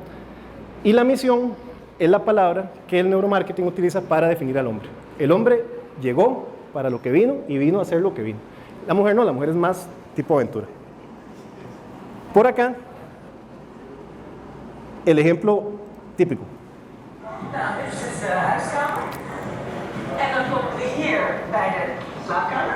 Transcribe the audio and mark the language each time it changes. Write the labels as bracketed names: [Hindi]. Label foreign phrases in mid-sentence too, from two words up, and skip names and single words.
[Spanish] Y la misión es la palabra que el neuromarketing utiliza para definir al hombre. El hombre llegó para lo que vino y vino a hacer lo que vino. La mujer no, la mujer es más tipo aventura. Por acá, el ejemplo típico. [Dutch] Nou, dit is de huiskamer. En dan komen we hier bij de slaapkamer.